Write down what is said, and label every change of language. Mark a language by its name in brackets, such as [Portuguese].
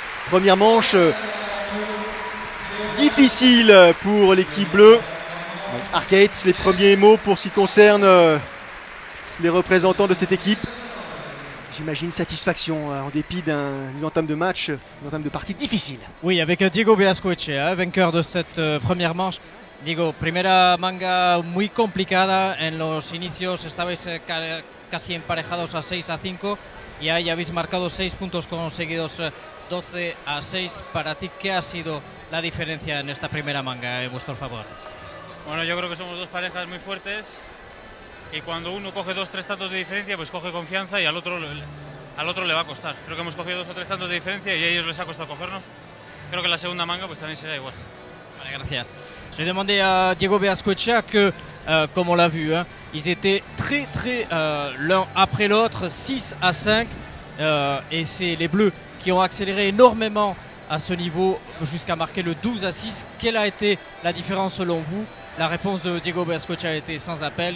[French] Première manche difficile pour l'équipe bleue. Arcades, les premiers mots pour ce qui concerne les représentants de cette équipe. J'imagine satisfaction en dépit d'une entame de match, une entame de partie difficile. Oui, avec Diego Beascoechea, vainqueur de cette première manche. [Spanish] Diego, primera manga muy complicada. En los inicios estabais casi emparejados a 6-5 y ahí habéis marcado 6 puntos conseguidos 12-6. Para ti, ¿qué ha sido la diferencia en esta primera manga en vuestro favor? Bueno, yo creo que somos dos parejas muy fuertes y cuando uno coge 2-3 tantos de diferencia, pues coge confianza y al otro le va a costar. Creo que hemos cogido 2 o 3 tantos de diferencia y a ellos les ha costado cogernos. Creo que la segunda manga pues también será igual. Vale, gracias. [French] Je demandais à Diego Beascoechea que, comme on l'a vu, hein, ils étaient très l'un après l'autre, 6-5, et c'est les Bleus qui ont accéléré énormément à ce niveau jusqu'à marquer le 12-6. Quelle a été la différence selon vous? La réponse de Diego Beascoechea a été sans appel.